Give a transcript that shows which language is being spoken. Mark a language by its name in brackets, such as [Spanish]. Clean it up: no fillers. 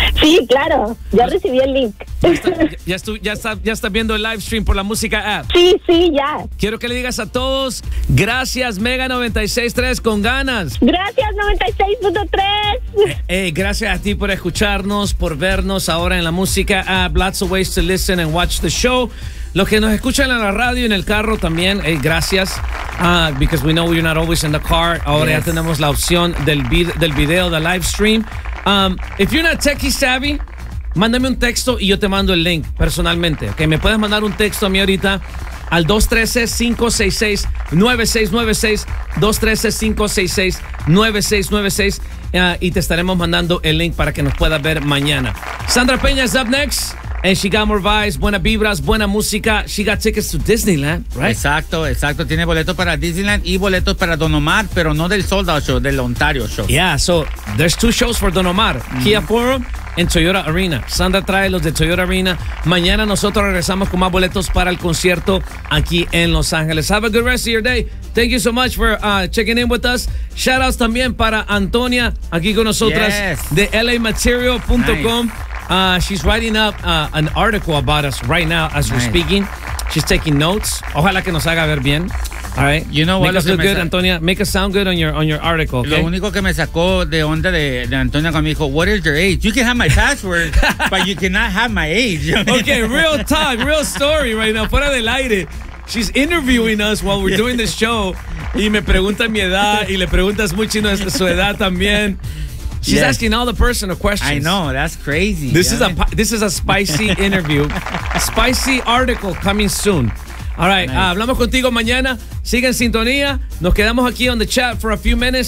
[Spanish] Sí, claro. Ya recibí el link. Ya está viendo el live stream por la música app. Sí, ya. Quiero que le digas a todos, gracias Mega 96.3 con ganas. Gracias 96.3. Hey, gracias a ti por escucharnos, por vernos ahora en la música app. [English] Lots of ways to listen and watch the show. [Spanish] Los que nos escuchan en la radio, en el carro también, hey, gracias. [English] Because we know you're not always in the car. [Spanish] Ahora ya tenemos la opción del video, del live stream. [English] If you're not techie savvy, [Spanish] mándame un texto y yo te mando el link personalmente. Okay, me puedes mandar un texto a mí ahorita al 213-566-9696. 213-566-9696. Y te estaremos mandando el link para que nos puedas ver mañana. [English] Sandra Peña is up next. And she got more vibes, [Spanish] buenas vibras, buena música. [English] She got tickets to Disneyland, right? [Spanish] Exacto. Tiene boletos para Disneyland y boletos para Don Omar, pero no del Sold Out Show, del Ontario Show. [English] Yeah, so there's two shows for Don Omar. Kia Forum and Toyota Arena. [Spanish] Sandra trae los de Toyota Arena. Mañana nosotros regresamos con más boletos para el concierto aquí en Los Ángeles. [English] Have a good rest of your day. Thank you so much for checking in with us. [Spanish] Shout outs también para Antonia, aquí con nosotras, de LAMaterial.com. [English] Nice. She's writing up an article about us right now as we're speaking. She's taking notes. [Spanish] Ojalá que nos haga ver bien. [English] All right. You know what? Make us look good, Antonia. Make us sound good on your article. Okay? [Spanish] Lo único que me sacó de onda de Antonia cuando me dijo, [English] "What is your age? You can have my password, but you cannot have my age." Okay, real talk, real story right now. [Spanish] Fuera del aire. [English] She's interviewing us while we're doing this show. [Spanish] Y me pregunta mi edad y le preguntas mucho nuestra su edad también. [English] She's asking all the personal questions. I know, that's crazy. This is a spicy interview. Spicy article coming soon. All right, nice. [Spanish] Hablamos contigo mañana. Sigue en sintonía. Nos quedamos aquí [English] on the chat for a few minutes.